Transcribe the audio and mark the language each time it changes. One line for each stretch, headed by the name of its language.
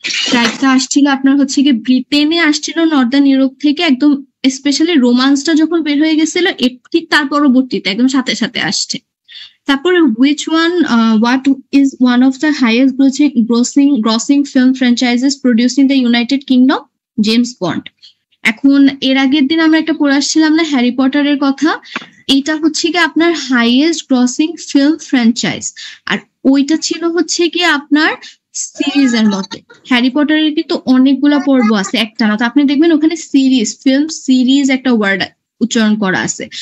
Bangla: ট্রাইবটা আসছিল আপনার হচ্ছে কি ব্রিটেনে আসছিল নর্দার্ন ইউরোপ থেকে, একদম স্পেশালি রোমান্সটা যখন বের হয়ে গেছিল ঠিক তার পরবর্তীতে একদম সাথে আসছে। তারপরে
English: what is one of the highest grossing film franchises produced in the United Kingdom?
Bangla: James bond. এখন এর আগের দিন আমরা একটা পড়ে আসছিলাম না হ্যারি পটারের কথা, এটা হচ্ছে কি আপনার হাইয়েস্ট গ্রসিং ফিল্ম ফ্র্যাঞ্চাইজ, আর ওইটা ছিল হচ্ছে কি আপনার সিরিজের মধ্যে। হ্যারি পটারের কিন্তু অনেকগুলা পর্ব আছে, একটা না। তো আপনি দেখবেন ওখানে ফিল্ম সিরিজ একটা ওয়ার্ড উচ্চারণ করা আছে।